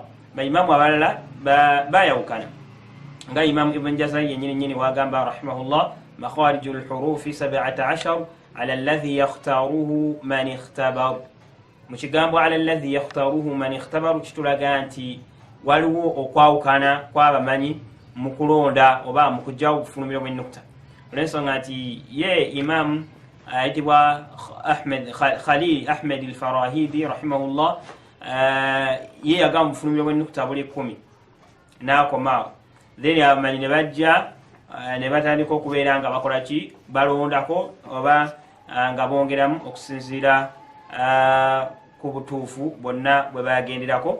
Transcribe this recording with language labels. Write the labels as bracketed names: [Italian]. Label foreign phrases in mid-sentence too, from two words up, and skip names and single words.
[Ganda] Baimamu abalala bayawukana nga Imam Ibn Jazari yennyini wagamba [Arabic] رحمه الله مخارج الحروف 17 على الذي يختاره من اختبر. [Ganda] Mu kigambo [Arabic] على الذي يختاره من اختبره [Ganda] kitulaga nti waliwo okwawukana kw'abamanyi mu kulonda oba mu kujjawo obufulumiro bw'ennukuta. Olw'ensonga nti ye Imam ayitibwa Khalil Ahmed al-Farahidi rahimahullah ye yagamba obufulumiro bw'ennukuta buli 10 n'akomaawo. Then abamanyi ne bajja ne batandika okubeera nga bakola ki balondako oba nga bongeramu okusinziira ku butuufu bonna bwe bagenderako.